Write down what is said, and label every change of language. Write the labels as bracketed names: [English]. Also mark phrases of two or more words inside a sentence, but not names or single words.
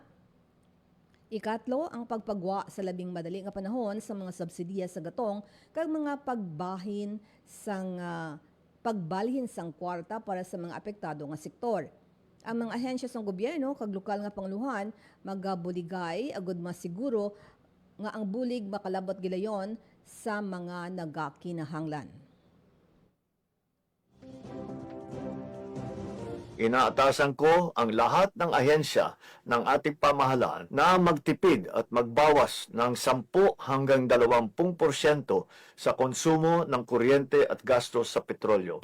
[Hiligaynon] Ikatlo, ang pagpagwa sa labing madali nga panahon sa mga subsidiya sa gatong kag mga pagbalhin sang kwarta para sa mga apektado nga sektor. Ang mga ahensya sang gobyerno kag lokal nga panguluhan magabuligay agud masiguro nga ang bulig makalabot gilayon sa mga nagakinahanglan. [Filipino] Inaatasan ko ang lahat ng ahensya ng ating pamahalaan na magtipid at magbawas ng 10 hanggang 20% sa konsumo ng kuryente at gastos sa petrolyo.